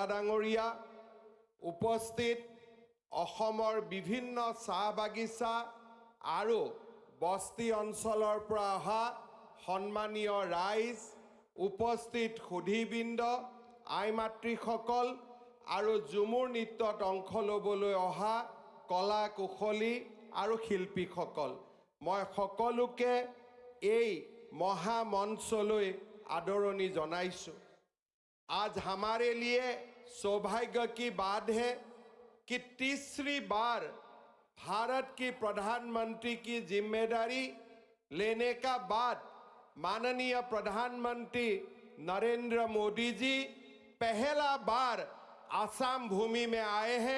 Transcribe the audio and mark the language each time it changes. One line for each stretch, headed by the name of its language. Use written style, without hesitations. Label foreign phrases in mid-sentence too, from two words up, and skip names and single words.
Assamese: ডাঙৰীয়া, উপস্থিত অসমৰ বিভিন্ন চাহ বাগিচা আৰু বস্তি অঞ্চলৰ পৰা অহা সন্মানীয় ৰাইজ, উপস্থিত সুধীবৃন্দ, আই মাতৃসকল আৰু ঝুমুৰ নৃত্যত অংশ ল'বলৈ অহা কলা কুশলী আৰু শিল্পীসকল, মই সকলোকে এই মহামঞ্চলৈ আদৰণি জনাইছোঁ।
Hindi: आज हमारे लिए सौभाग्य की बात है कि तीसरी बार भारत की प्रधानमंत्री की जिम्मेदारी लेने का बाद माननीय प्रधानमंत्री नरेंद्र मोदी जी पहला बार आसाम भूमि में आए हैं।